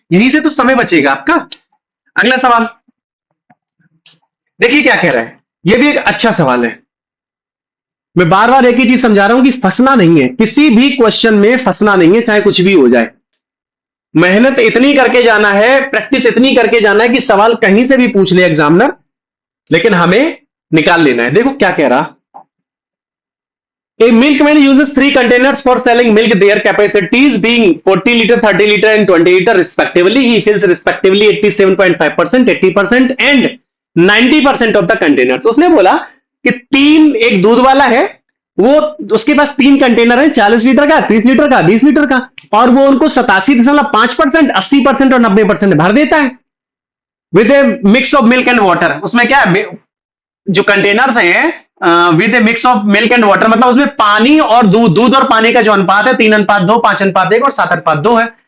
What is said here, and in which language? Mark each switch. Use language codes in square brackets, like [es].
[hi] यहीं से तो समय बचेगा आपका। अगला सवाल देखिए क्या कह रहा है, यह भी एक अच्छा सवाल है। मैं बार बार एक ही चीज समझा रहा हूं कि फंसना नहीं है, किसी भी क्वेश्चन में फंसना नहीं है, चाहे कुछ भी हो जाए। मेहनत इतनी करके जाना है, प्रैक्टिस इतनी करके जाना है कि सवाल कहीं से भी पूछ ले एग्जामिनर, लेकिन हमें निकाल लेना है। देखो क्या कह रहा, [en] A milkman uses 3 containers for selling milk. Their capacities being 40 liter, 30 liter, and 20 liter respectively. He fills respectively 87.5%, 80%, and 90% of the containers. [hi] उसने बोला कि एक दूध वाला है, वो उसके पास 3 कंटेनर है, 40 लीटर का, 30 लीटर का, 20 लीटर का, और वो उनको 87.5%, 80% और 90% भर देता है [en] With a mix of milk and water. [hi] उसमें क्या है, जो कंटेनर्स हैं [en] with a mix of milk and water, [hi] मतलब उसमें पानी और दूध और पानी का जो अनुपात है 3:2, 5:1 और 7:2 है।